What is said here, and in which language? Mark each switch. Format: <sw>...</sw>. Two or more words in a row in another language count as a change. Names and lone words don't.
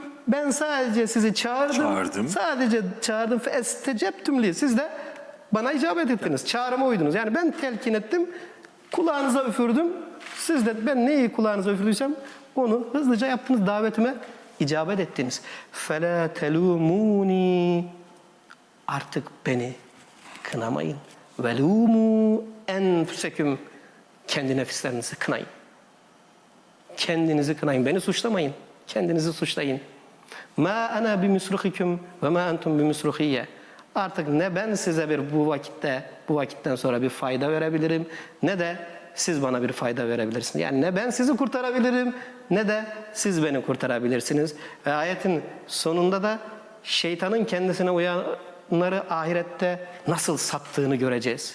<tr>Ben sadece sizi çağırdım. Sadece çağırdım.</tr> <ar>فاستجبتم لي.</ar> <tr>Siz de bana icabet ettiniz. Çağrıma uydunuz. Yani ben telkin ettim. Kulağınıza üfürdüm. Siz de ben neyi kulağınıza üfürdüysem onu hızlıca yaptınız. Davetime icabet ettiniz.</tr> <ar>فَلَا تَلُومُونِي.</ar> <tr>Artık beni kınamayın.</tr> <ar>وَلُومُوا اَنْفُسَكُمْ.</ar> <tr>Kendi nefislerinizi kınayın. Kendinizi kınayın. Beni suçlamayın. Kendinizi suçlayın.</tr> <ar>مَا أَنَا بِمِسْرُخِكُمْ وَمَا أَنْتُمْ بِمِسْرُخِيَّ.</ar> <tr>Artık ne ben size bu vakitten sonra bir fayda verebilirim, ne de siz bana bir fayda verebilirsiniz. Yani ne ben sizi kurtarabilirim, ne de siz beni kurtarabilirsiniz. Ve ayetin sonunda da şeytanın kendisine uyanları ahirette nasıl sattığını göreceğiz.</tr>